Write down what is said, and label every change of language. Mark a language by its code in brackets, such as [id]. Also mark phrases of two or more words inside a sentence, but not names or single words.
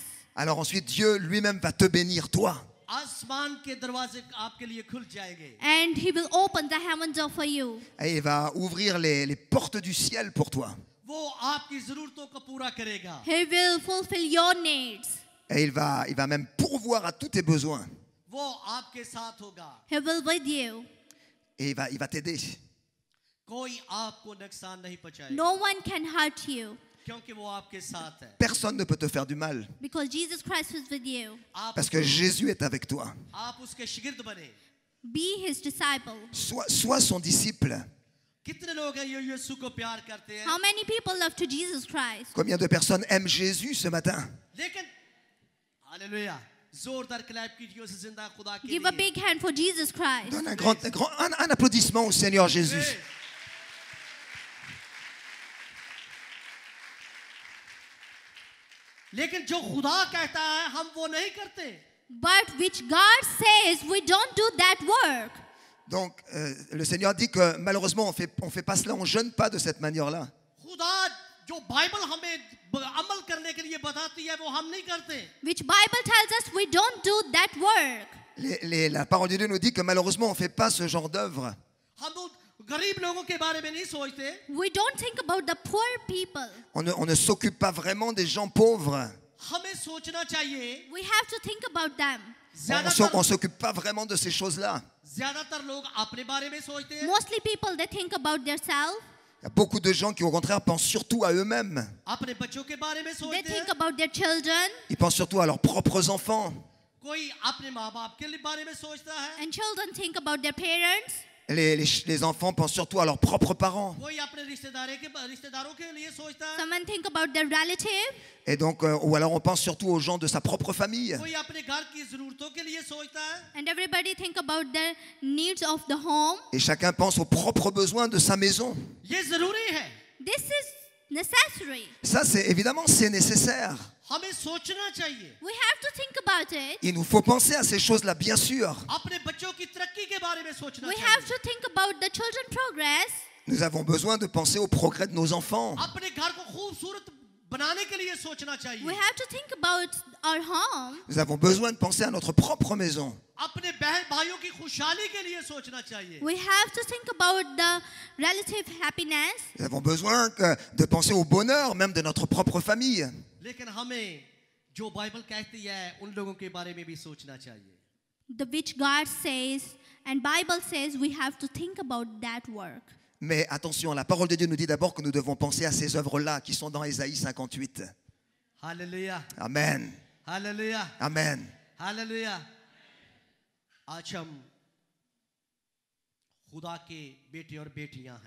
[fr] alors ensuite Dieu lui-même va te bénir, toi. [hi] आसमान के दरवाजे आपके लिए खुल जाएंगे, [en] And He will open the heavens for you. [fr] Et il va ouvrir les portes du ciel pour toi. [hi] वो आपकी जरूरतों को पूरा करेगा। [en] He will fulfill your needs. [fr] Et il va même pourvoir à tous tes besoins. [hi] वो आपके साथ होगा, [en] He will with you. [fr] Et il va t'aider. [hi] कोई आपको नुकसान नहीं पहुंचाएगा, [en] No one can hurt you [hi] क्योंकि वो आपके साथ है। [fr] Personne ne peut te faire du mal. [en] because Jesus Christ is with you. [hi] आप [fr] Parce que Jésus est avec toi. [hi] आप उसके शिगिर्द बने। [en] Be His disciple. [fr] Sois son disciple. [hi] कितने लोग हैं ये यीशु को प्यार करते हैं? [en] How many people love to Jesus Christ? [fr] Combien de personnes aiment Jésus ce matin? [hi] लेकिन हालेलुया, जोरदार क्लैप कीजिए उस जिंदा खुदा के [en] Give a [hi] लिए [en] big hand for Jesus Christ. [fr] Donne un applaudissement au Seigneur Jésus. [hi] लेकिन जो खुदा कहता है हम वो नहीं करते [en] But which God says, we don't do that work. [fr] Donc, le Seigneur dit que malheureusement, on fait pas cela, on jeûne pas de cette manière-là. [hi] खुदा जो बाइबल हमें अमल करने के लिए बताती है वो हम नहीं करते [en] Which Bible tells us we don't do that work. [fr] La parole de Dieu nous dit que malheureusement, on fait pas ce genre d'œuvre. [hi] हम तो गरीब लोगों के बारे में नहीं सोचते [en] We don't think about the poor people. [fr] On ne s'occupe pas vraiment des gens pauvres. [hi] हमें सोचना चाहिए [en] We have to think about them. [fr] On s'occupe pas vraiment de ces choses-là. [hi] ज्यादातर लोग अपने बारे में सोचते हैं [en] Mostly people, they think about themselves. [fr] Il y a beaucoup de gens qui, au contraire, pensent surtout à eux-mêmes. [hi] अपने बच्चों के बारे में [en] They [hi] सोचते हैं [en] think about their children. [fr] Ils pensent surtout à leurs propres enfants. [hi] कोई अपने माँ बाप के लिए बारे में सोचता है [en] And children think about their parents. [fr] Les enfants pensent surtout à leurs propres parents. [hi] कोई अपने रिश्तेदारों के लिए सोचता है [en] Someone think about their relative. [fr] Et donc, ou alors on pense surtout aux gens de sa propre famille. [hi] कोई अपने घर की जरूरतों के लिए सोचता है [en] And everybody think about the needs of the home. [fr] Et chacun pense aux propres besoins de sa maison. [hi] ये जरूरी है [en] This is necessary. [fr] Ça, c'est nécessaire. [hi] हमें सोचना चाहिए [en] We have to think about it. [fr] Il nous faut penser à ces choses-là, bien sûr. [hi] अपने बच्चों की तरक्की के बारे में सोचना [en] We have [hi] चाहिए [en] to think about the children's progress. [fr] Nous avons besoin de penser au progrès de nos enfants. [hi] अपने घर को खूबसूरत बनाने के लिए सोचना [en] We [hi] चाहिए [en] have to think about our home. [fr] Nous avons besoin de penser à notre propre maison. [hi] अपने बहन भाइयों की खुशहाली के लिए सोचना चाहिए [en] We have to think about the relative happiness. [fr] Nous avons besoin de penser au bonheur même de notre propre famille. [hi] लेकिन हमें जो बाइबल कहती है उन लोगों के बारे में भी सोचना चाहिए [en] The which God says, and Bible says we have to think about that work. [fr] Mais attention, la parole de Dieu nous dit d'abord que nous devons penser à ces œuvres-là qui sont dans Ésaïe 58. [hi] हालेलुया [en] Amen. [hi] हालेलुया [en] Amen. [hi] हालेलुया आज हम खुदा के बेटे और बेटियां हैं